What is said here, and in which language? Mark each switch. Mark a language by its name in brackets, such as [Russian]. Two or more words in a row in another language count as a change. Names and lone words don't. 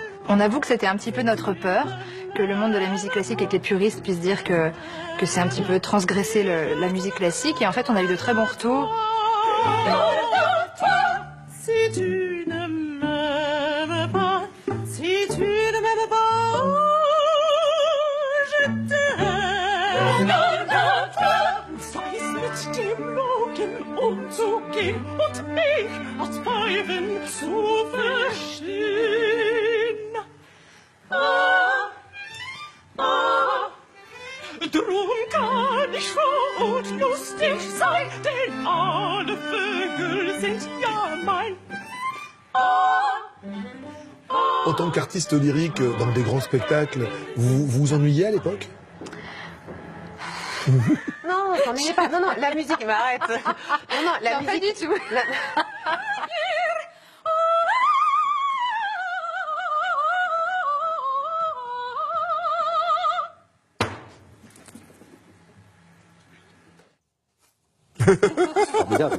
[French] On avoue que c'était un petit peu notre peur, que le monde de la musique classique et que les puristes puissent dire que c'est un petit peu transgresser la musique classique. Et en fait, on a eu de très bons retours. Si tu ne m'aimes pas, si tu ne m'aimes pas, je t'aime. [German] Mit dem Logen umzugehen und mich aus Pfeifen zu verstehen. drum kann ich froh und lustig sein, denn alle Vögel sind ja mein. [French] En tant qu'artiste lyrique dans des grands spectacles, vous vous ennuyez à l'époque? Non, on s'ennuyait pas. Non, non, la musique, mais arrête. Non, non, la musique. Pas du tout. Formidable.